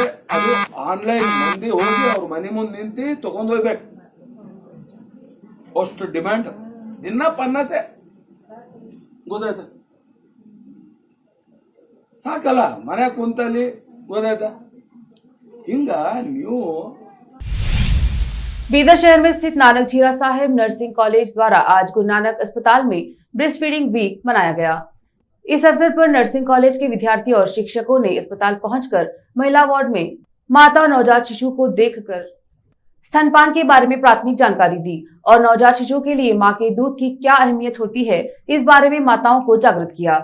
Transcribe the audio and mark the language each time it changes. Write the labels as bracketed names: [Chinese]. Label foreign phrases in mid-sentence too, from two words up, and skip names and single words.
[Kannada] ಅದು ಆನ್ಲೈನ್ ಮಂದಿ ಹೋಗಿ ಅವ್ರ ಮನೆ ಮುಂದೆ ನಿಂತು ತಗೊಂಡ್ ಹೋಗ್ಬೇಕು, ಅಷ್ಟು ಡಿಮ್ಯಾಂಡ್. ದಿನ 50, ಗೊತ್ತಾಯ್ತಾ? ಸಾಕಲ್ಲ ಮನ್ಯಾಗ ಕುಂತಲ್ಲಿ, ಗೊತ್ತಾಯ್ತಾ? ಹಿಂಗ ನೀವು [Hindi] बीदर शहर में स्थित नानक झीरा साहिब नर्सिंग कॉलेज द्वारा आज गुरु नानक अस्पताल में ब्रेस्ट फीडिंग वीक मनाया गया। इस अवसर पर नर्सिंग कॉलेज के विद्यार्थी और शिक्षकों ने अस्पताल पहुंचकर महिला वार्ड में माता और नवजात शिशु को देखकर स्तनपान के बारे में प्राथमिक जानकारी दी और नवजात शिशु के लिए मां के दूध की क्या अहमियत होती है, इस बारे में माताओं को जागृत किया।